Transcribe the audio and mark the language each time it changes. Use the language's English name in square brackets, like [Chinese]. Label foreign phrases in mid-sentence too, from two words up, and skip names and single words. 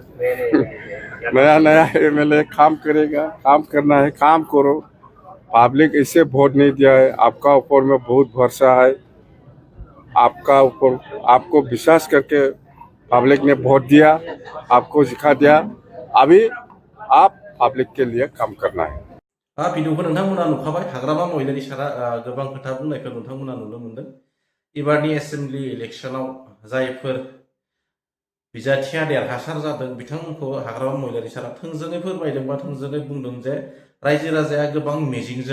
[Hindi] नया MLA काम करेगा काम करना है काम करो पब्लिक इसे वोट नहीं दिया है आपका ऊपर में बहुत भरोसा है आपका ऊपर आपको विश्वास करके पब्लिक ने वोट दिया आपको सिखा दिया अभी आप पब्लिक के लिए काम करना है [Bodo] भिडिअखौ नोंथांमोना नुखाबाय हाग्रामा महिलानि सारा गोबां खोथा बुंनायखौ नोंथांमोना नुनो मोनदों एबारनि [English] assembly electionao [Bodo] जायफोर बिजाथिया देरहासार जादों बिथांमोनखौ हाग्रामा महिलानि सारा थोंजोङै फोरमायदों बा थोंजोङै बुंदों जे रायजो राजाया गोबां मिजिंजों